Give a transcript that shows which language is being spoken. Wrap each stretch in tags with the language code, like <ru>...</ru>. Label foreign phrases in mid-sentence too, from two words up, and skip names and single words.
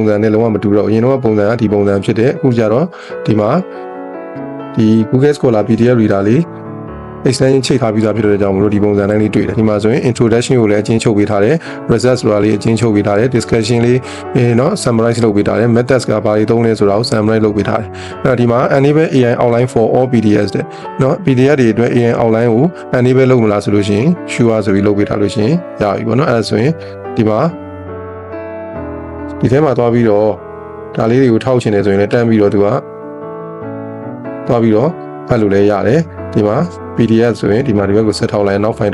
<my>စံနဲ့လုံးဝမတူတော့အရင်တုန်းကပုံစံကဒီပုံစံဖြစ်တဲ့အခုကျတော့ဒီမှာဒီ Google Scholar PDF reader လေး extension ချိန်ထားပြီးသားဖြစ်တဲ့ကြောင့်မလို့ဒီပုံစံတိုင်းလေးတွေ့တယ်ဒီမှာဆိုရင် introduction ကိုလည်းအချင်းချုပ်ပေးထားတယ် results ဆိုတာလေးအချင်းချုပ်ပေးထားတယ် discussion လေးเนาะ summarize လုပ်ပေးထားတယ် methods ကဘာတွေသုံးလဲဆိုတာကို summarize လုပ်ပေးထားတယ်အဲ့တော့ဒီမှာ</my> <en>enable AI online for all PDFs</en> <my>တဲ့เนาะ PDF တွေအတွက်</my> <en>AI online</en> <my>ကို enable လုပ်မလားဆိုလို့ရှိရင် sure ဆိုပြီးလုပ်ပေးထားလို့ရှိရင်ရပြီပေါ့เนาะအဲ့ဒါဆိုရင်ဒီမှာဒီထဲမှာသွားပြီးတော့ဒါလေးတွေကိုထောက်ချင်တယ်ဆိုရင်လည်းတန်းပြီးတော့သူကသွားပြီးတော့ဖတ်လို့လည်းရတယ်ဒီမှာ PDF ဆိုရင်ဒီမှာဒီဘက်ကိုဆက်ထောက်လိုက်နောက် file</my>